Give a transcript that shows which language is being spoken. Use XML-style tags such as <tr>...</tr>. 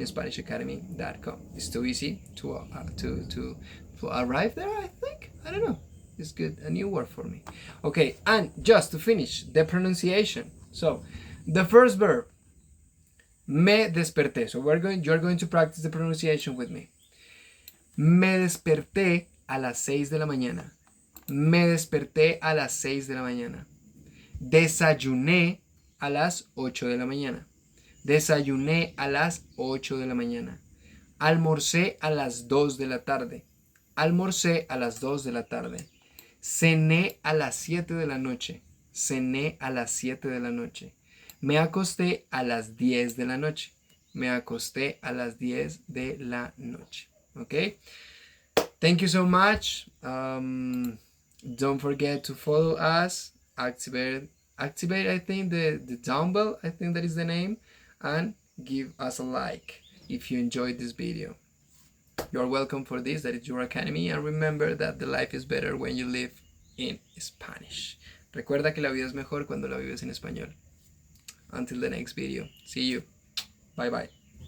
<en>simplyinspanishacademy.com. It's too easy to arrive there, I think. I don't know. It's good, a new word for me. Okay, and just to finish the pronunciation. So the first verb,</en> <es>me desperté.</es> <en>So you're going to practice the pronunciation with me.</en> <es>Me desperté a las 6 de la mañana. Me desperté a las 6 de la mañana. Desayuné a las 8 de la mañana. Desayuné a las 8 de la mañana. Almorcé a las 2 de la tarde. Almorcé a las 2 de la tarde. Cené a las 7 de la noche. Cené a las 7 de la noche. Me acosté a las 10 de la noche. Me acosté a las 10 de la noche.</es> <en>Okay? Thank you so much. Don't forget to follow us. Activate I think the dumbbell, I think that is the name, and give us a like if you enjoyed this video. You're welcome for this. That is your academy, and remember that the life is better when you live in Spanish.</en> <es>Recuerda que la vida es mejor cuando la vives en español.</es> <en>Until the next video. See you. Bye bye.</en>